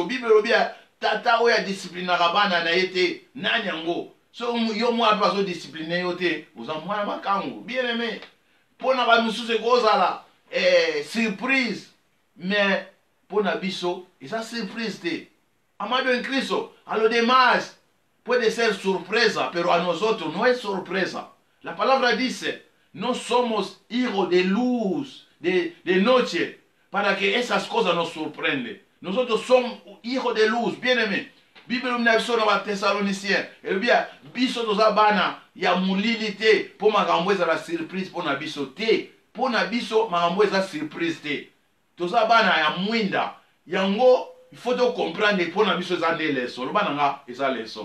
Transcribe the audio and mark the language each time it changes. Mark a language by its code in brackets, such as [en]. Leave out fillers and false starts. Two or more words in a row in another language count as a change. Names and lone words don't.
[ln] Bible lobi tata oyo adisciplinaka bana na ye te nani yango so yo mwana mpe azodiscipline yo te oza mwana makangu. [fr] Bien aimé [ln] mpo na bamisusu ekozala surprise mais mpo na biso eza surprise te. [es] Amado en Cristo a lo demás puede ser sorpresa pero a nosotros no es sorpresa. La palabra dice no somos hijos de luz de noche para que esas cosas nos sorprenden. Nosotros somos hijos de luz. [fr] Bien aimé [ln] Bible omina biso na bathessaloniciens elobi ya biso toza bana ya molili te mpo makambo ezala surprise mpo na biso te. Mpo na biso makambo eza surprise te toza bana ya mwinda yango ifo tocomprendre mpo na biso eza nde leson loba nanga eza leson.